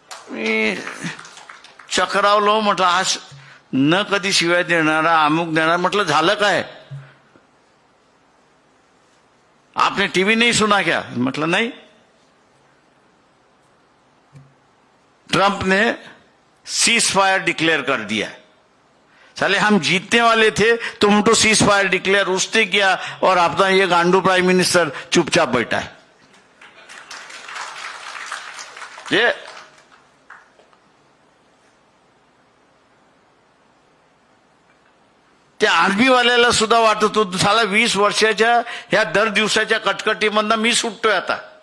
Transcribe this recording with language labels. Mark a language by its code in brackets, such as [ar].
[mr] मी चक्रावलो, म्हटलं आज न कधी शिवाय देणारा अमुक देणार, म्हटलं झालं काय, [hi] आपने टीवी नहीं सुना क्या? [mr] म्हटलं नाही. [hi] ट्रंप ने सीज फायर डिक्लेयर कर दिया. साले हम जीतने वाले थे तो उनको सीज फायर डिक्लेयर उसने किया और अपना ये गांडू प्राइम मिनिस्टर चुपचाप बैठा है. [mr] ये त्या आर्मी वाल्याला सुद्धा वाटत होतं साला 20 वर्षाच्या ह्या दर दिवसाच्या कटकटीमधनं मी सुटतोय आता.